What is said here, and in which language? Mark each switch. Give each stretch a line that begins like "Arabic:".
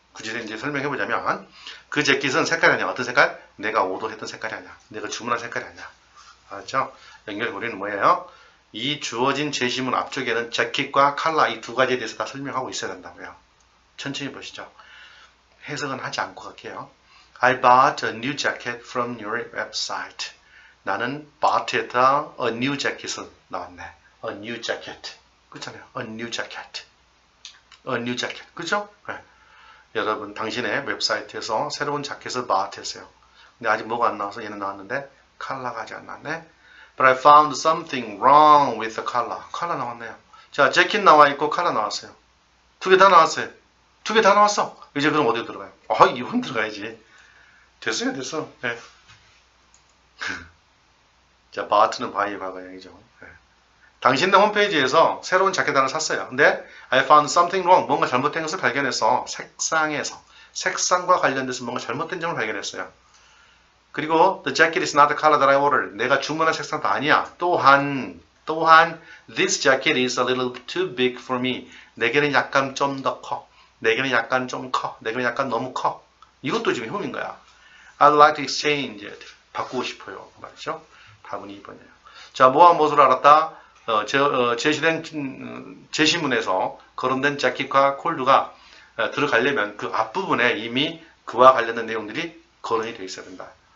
Korean: 굳이 이제 설명해보자면 그 재킷은 색깔이 아니야. 어떤 색깔? 내가 오더했던 색깔이 아니야. 내가 주문한 색깔이 아니야. 알았죠? 연결고리는 뭐예요? 이 주어진 제시문 앞쪽에는 재킷과 컬러 이 두 가지에 대해서 다 설명하고 있어야 된다고요. 천천히 보시죠. 해석은 하지 않고 갈게요.
English: I bought a new jacket from your website.
Korean: 나는 bought에다 a new jacket을 나왔네.
English: A new jacket.
Korean: 그렇잖아요.
English: A new jacket. A new jacket.
Korean: 그죠? 네. 여러분 당신의 웹사이트에서 새로운 자켓을 bought 했어요. 근데 아직 뭐가 안 나와서 얘는 나왔는데 컬러가 아직 안 나왔네.
English: But I found something wrong with the color.
Korean: 컬러 나왔네요. 자, 재킷 나와 있고 컬러 나왔어요. 두 개 다 나왔어요. 두 개 다 나왔어. 이제 그럼 어디로 들어가요? 이건 들어가야지. 됐어요, 됐어. 네. 자, bought는 by 과거형이죠. 네. 당신네 홈페이지에서 새로운 자켓 하나 샀어요. 근데
English: I found something wrong.
Korean: 뭔가 잘못된 것을 발견해서 색상과 관련돼서 뭔가 잘못된 점을 발견했어요. 그리고
English: the jacket is not the color that I ordered.
Korean: 내가 주문한 색상도 아니야. 또한
English: this jacket is a little too big for me.
Korean: 내게는 약간 좀 더 커. 내게는 약간 좀 커. 내게는 약간 너무 커. 이것도 지금 흠인 거야.
English: I'd like to exchange it.
Korean: 바꾸고 싶어요. 말이죠. 답은 2번이에요. 자, 뭐와 무엇을 알았다? 제시된 제시문에서 거론된 재킷과 콜드가 들어가려면 그 앞부분에 이미 그와 관련된 내용들이 거론이 되어 있어야 된다.